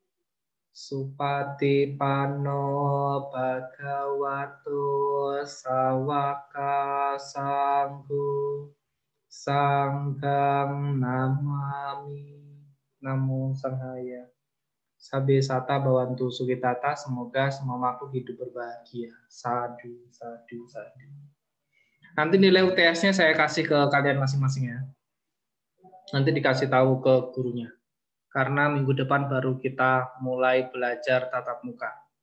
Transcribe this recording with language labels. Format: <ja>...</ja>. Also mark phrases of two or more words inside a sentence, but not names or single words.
<pi>Supatipanno Bhagavato Sawaka Sangho Sanghang Namami. Namo Sanghaya. Sabe sata bawantu sukitata,</pi> <id>semoga semua makhluk hidup berbahagia.</id> <pi>Sadu, sadu, sadu.</pi> <id>Nanti nilai UTS-nya saya kasih ke kalian masing-masing ya. Nanti dikasih tahu ke gurunya. Karena minggu depan baru kita mulai belajar tatap muka.</id>